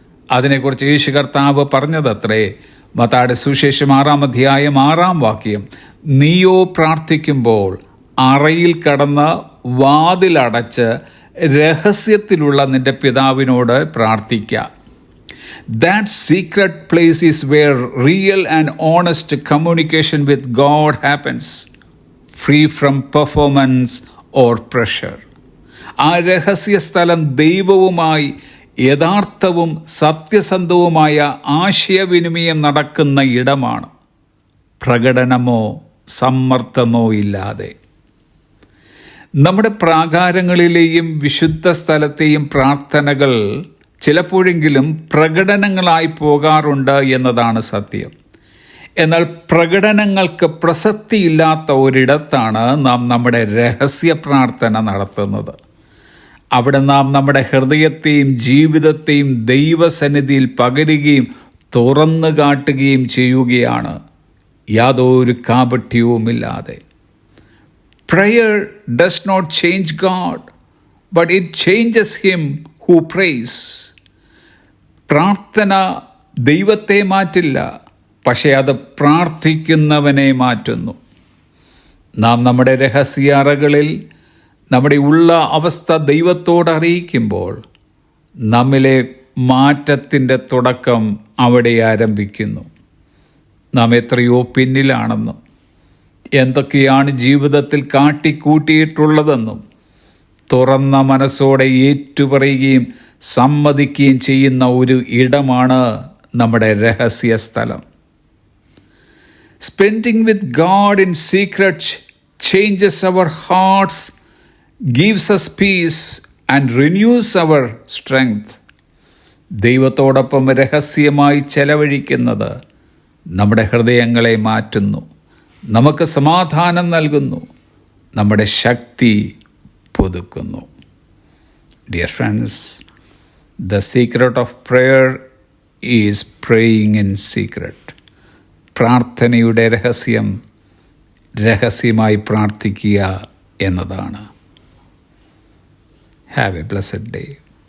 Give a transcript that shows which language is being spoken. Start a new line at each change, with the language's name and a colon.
Malayalam: അതിനെക്കുറിച്ച് യേശു കർത്താവ് പറഞ്ഞതത്രേ. മത്തായിയുടെ സുവിശേഷം 6-ാം അധ്യായം 6-ാം വാക്യം, നീയോ പ്രാർത്ഥിക്കുമ്പോൾ അറയിൽ കടന്ന് വാതിലടച്ച് രഹസ്യത്തിലുള്ള നിന്റെ പിതാവിനോട് പ്രാർത്ഥിക്കുക.
English: That secret place is where real and honest communication with God happens, free from performance or pressure.
Malayalam: ആ രഹസ്യ സ്ഥലം ദൈവവുമായി യഥാർത്ഥവും സത്യസന്ധവുമായ ആശയവിനിമയം നടക്കുന്ന ഇടമാണ്, പ്രകടനമോ സമ്മർദ്ദമോ ഇല്ലാതെ. നമ്മുടെ പ്രാകാരങ്ങളിലെയും വിശുദ്ധ സ്ഥലത്തെയും പ്രാർത്ഥനകൾ ചിലപ്പോഴെങ്കിലും പ്രകടനങ്ങളായി പോകാറുണ്ട് എന്നതാണ് സത്യം. എന്നാൽ പ്രകടനങ്ങൾക്ക് പ്രസക്തിയില്ലാത്ത ഒരിടത്താണ് നാം നമ്മുടെ രഹസ്യ പ്രാർത്ഥന നടത്തുന്നത്. അവിടെ നാം നമ്മുടെ ഹൃദയത്തെയും ജീവിതത്തെയും ദൈവസന്നിധിയിൽ പകരുകയും തുറന്നു കാട്ടുകയും ചെയ്യുകയാണ്, യാതൊരു കാപട്യവുമില്ലാതെ.
English: Prayer does not change God, but it changes him who prays.
Malayalam: പ്രാർത്ഥന ദൈവത്തെ മാറ്റില്ല, പക്ഷേ അത് പ്രാർത്ഥിക്കുന്നവനെ മാറ്റുന്നു. നാം നമ്മുടെ രഹസ്യ അറകളിൽ നമ്മുടെ ഉള്ള അവസ്ഥ ദൈവത്തോട് അറിയിക്കുമ്പോൾ നമ്മിലെ മാറ്റത്തിൻ്റെ തുടക്കം അവിടെ ആരംഭിക്കുന്നു. നാം എത്രയോ പിന്നിലാണെന്നും എന്തൊക്കെയാണ് ജീവിതത്തിൽ കാട്ടിക്കൂട്ടിയിട്ടുള്ളതെന്നും തുറന്ന മനസ്സോടെ ഏറ്റുപറയുകയും സമ്മതിക്കുകയും ചെയ്യുന്ന ഒരു ഇടമാണ് നമ്മുടെ രഹസ്യ സ്ഥലം.
English: Spending with God in secret changes our hearts, gives us peace and renews our strength.
Malayalam: ദൈവത്തോടൊപ്പം രഹസ്യമായി ചെലവഴിക്കുന്നത് നമ്മുടെ ഹൃദയങ്ങളെ മാറ്റുന്നു, നമുക്ക് സമാധാനം നൽകുന്നു, നമ്മുടെ ശക്തി പുതുക്കുന്നു.
English: Dear friends, the secret of prayer is praying in secret.
Malayalam: പ്രാർത്ഥനയുടെ രഹസ്യം രഹസ്യമായി പ്രാർത്ഥിക്കുക എന്നതാണ്.
English: Have a blessed day.